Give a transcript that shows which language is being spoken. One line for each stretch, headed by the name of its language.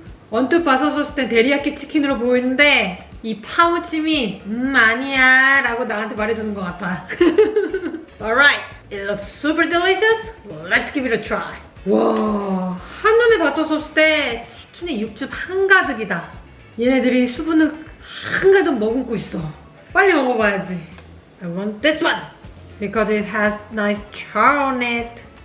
Korean: 언뜻 봤었을 땐 데리야끼 치킨으로 보이는데 이 파무침이 아니야 라고 나한테 말해주는 것 같아.
English: Alright, it looks super delicious. Let's give it a try.
Korean: 와, 한눈에 봤었을 때 치킨의 육즙 한가득이다. 얘네들이 수분을 한가득 머금고 있어. 빨리 먹어봐야지.
English: I want this one because it has nice char on it.